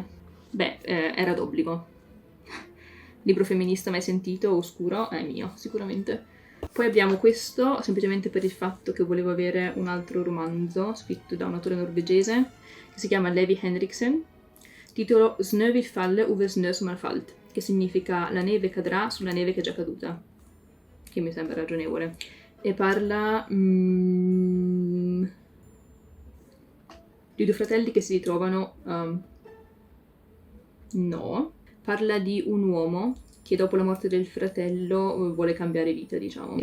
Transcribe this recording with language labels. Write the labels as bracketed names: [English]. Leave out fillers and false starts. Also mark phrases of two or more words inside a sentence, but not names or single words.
[Italian] Beh, era d'obbligo. Libro femminista mai sentito, oscuro, è mio, sicuramente. Poi abbiamo questo, semplicemente per il fatto che volevo avere un altro romanzo scritto da un autore norvegese, che si chiama Levi Henriksen, titolo Snö vil falle over snö som har falt, che significa la neve cadrà sulla neve che è già caduta, che mi sembra ragionevole. E parla di due fratelli che si ritrovano... no. Parla di un uomo che dopo la morte del fratello vuole cambiare vita, diciamo.